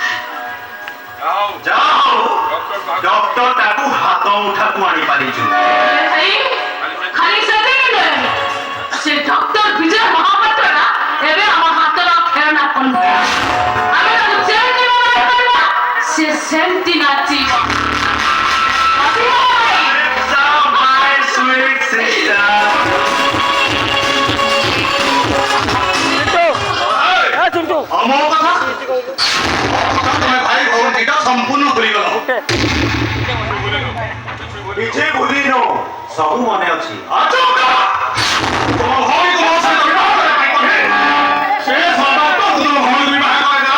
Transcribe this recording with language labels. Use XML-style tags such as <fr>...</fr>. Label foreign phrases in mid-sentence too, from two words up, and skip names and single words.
<or>ଯାହା ହଉ ଡକ୍ଟର ତାକୁ ହାତ ଉଠାକୁ ଆଣିପାରିଛୁ। ଖାଲି ସେତିକି ନୁହେଁ ସେ ଡକ୍ଟର ବିଜୟ ମହାପାତ୍ରଟା ଏବେ ଆମ ହାତର ଖେଳନା ପନ୍ଥା। ଆମେ ତାକୁ ଯେମିତି ମନା କରିବା ସେ ସେମିତି ନାଚିବ।</or> <en>My sweet sister.</en> <or>ମୋ କଥା ତମେ ଭାଇ ଭଉଣୀ ଦିଟା ସମ୍ପୂର୍ଣ୍ଣ ଭୁଲିଗଲ। କିଛି ଭୁଲିନ ସବୁ ମନେ ଅଛି। ତମ ଭଉଣୀକୁ ମୋ ସହିତ ବିବାହ କରିବା ପାଇଁ କହିଲେ ସେ ସଦାତ ତୁମ ଭଉଣୀକୁ ବିବାହ କରିଦେଲ।</or>